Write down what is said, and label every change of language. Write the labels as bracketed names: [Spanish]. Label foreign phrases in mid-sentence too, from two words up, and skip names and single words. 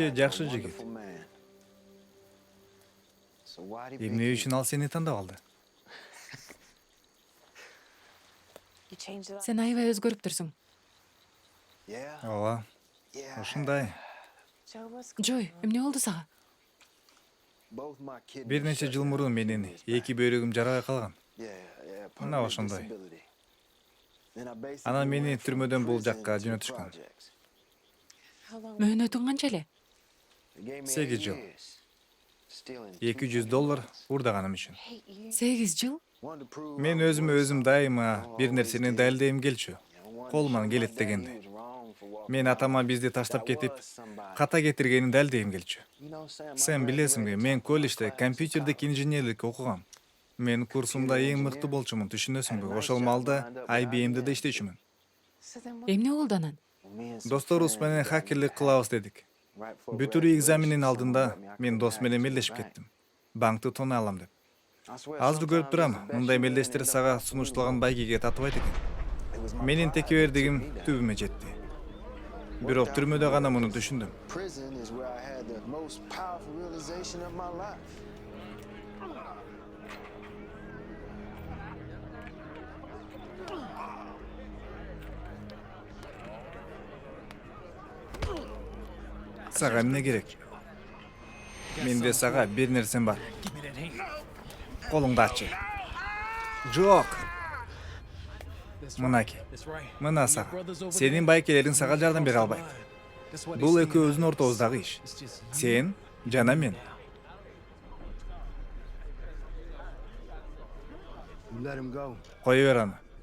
[English] like a [Kyrgyz] жакшы жигит. [English] wonderful man. So why'd he pick [Kyrgyz] Эмне [English] you? [Kyrgyz] үчүн ал сени тандап алды? Сен аябай өзгөрүп турсуң. [English] Yeah? [Kyrgyz] Ооба, [English] Yeah. [Kyrgyz] ушундай. Джой, эмне болду сага? [English] Both my kidneys [Kyrgyz] Бир нече [English] shut [Kyrgyz] жыл [English] down [Kyrgyz] мурун [English] a few [Kyrgyz] менин [English] years [Kyrgyz] эки [English] back. [Kyrgyz] бөйрөгүм жарабай калган. [English] Yeah, [Kyrgyz] Мына [English] permanent [Kyrgyz] ошондой. [English] disability. Then I basically [Kyrgyz] Анан мени [English] went from [Kyrgyz] түрмөдөн бул [English] prison [Kyrgyz] жакка [English] to [Kyrgyz] жөнөтүшкөн. [English] projects. [Kyrgyz] Мөөнөтүң канча эле? [English] They gave me 8 [Kyrgyz] 8 жыл. [English] years. Stealing [Kyrgyz] $200 урдаганым үчүн. 8 жыл? [English] Wanted to prove [Kyrgyz] Мен [English] I was [Kyrgyz] өзүмө [English] worth [Kyrgyz] өзүм [English] something. [Kyrgyz] дайыма бир [English] Always [Kyrgyz] нерсени [English] did. [Kyrgyz] далилдегим келчү. [English] You know, wanted to [Kyrgyz] Колуман [English] show my [Kyrgyz] келет [English] dad [Kyrgyz] дегенди. [English] he was wrong for walking [Kyrgyz] Мен [English] out. [Kyrgyz] атама бизди таштап [English] That [Kyrgyz] кетип, [English] was somebody. [Kyrgyz] ката кетиргенин далилдегим келчү. [English] You know, Sam, I [Kyrgyz] Сен билесиңби, [English] graduated [Kyrgyz] мен [English] top of my [Kyrgyz] колледжде [English] class in [Kyrgyz] компьютердик [English] college. [Kyrgyz] инженерлик окугам. Мен курсумда эң мыкты болчумун, түшүнөсүңбү? Ошол малда IBM'де да иштечүмүн. Эмне болду анан? [English] Me and some [Kyrgyz] Досторубуз [English] friends [Kyrgyz] менен [English] got [Kyrgyz] хакерлик [English] into [Kyrgyz] кылабыз дедик. [English] right before [Kyrgyz] Бүтүрүү [English] graduation, [Kyrgyz] экзаменин [English] someone [Kyrgyz] алдында [English] let me- I [Kyrgyz] мен [English] couldn't [Kyrgyz] дос [English] hack [Kyrgyz] менен [English] into the [Kyrgyz] мелдешип [English] bank. [Kyrgyz] кеттим. Банкты тонай алам деп. [English] I swear [Kyrgyz] Азыр көрүп [English] sometimes [Kyrgyz] турам, [English] it's the best [Kyrgyz] мындай [English] you win [Kyrgyz] мелдештер [English] end up [Kyrgyz] сага [English] absolutely [Kyrgyz] сунушталган [English] wrong. [Kyrgyz] байгеге татыбайт экен. [English] It was my [Kyrgyz] Менин [English] pride that [Kyrgyz] текебердигим [English] took me down. [Kyrgyz] түбүмө жетти. Бирок түрмөдө гана муну түшүндүм. [English] Prison is where I had the most powerful realization of my life. [Kyrgyz] Сага эмне керек? Менде сага бир нерсем бар. Колуңду ачы. Жок. Мынаки. Мына сага. Сенин байкелериң сага жардам бере албайт. Бул экөөбүздүн ортобуздагы иш. Сен жана мен. [English] You let him go. [Kyrgyz] Кое бер аны.